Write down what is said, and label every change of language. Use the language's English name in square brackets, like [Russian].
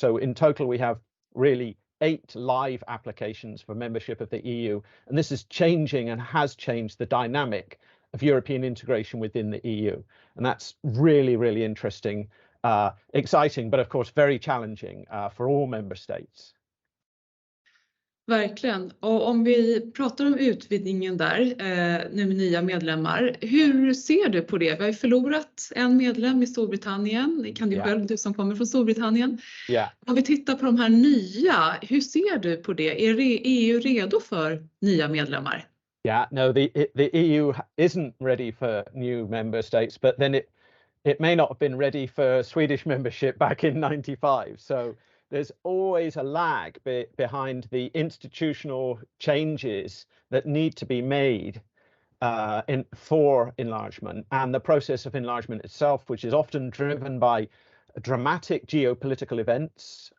[English] So in total, we have really 8 live applications for membership of the EU. And this is changing and has changed the dynamic of European integration within the EU. And that's really interesting. Exciting, but of course very challenging for all member states. [Swedish] Verkligen. Och om vi pratar om utvidgningen där, nu med nya medlemmar, hur ser du på det? Vi har ju förlorat en medlem i Storbritannien, kan du själv, du som kommer från Storbritannien. Om vi tittar på de här nya, hur ser du på det? Är EU redo för nya medlemmar? [English] Yeah, no, the EU isn't ready for new member states, but then it may not have been ready for Swedish membership back in 95. So there's always a lag behind the institutional changes that need to be made for enlargement and the process of enlargement itself, which is often driven by dramatic geopolitical events.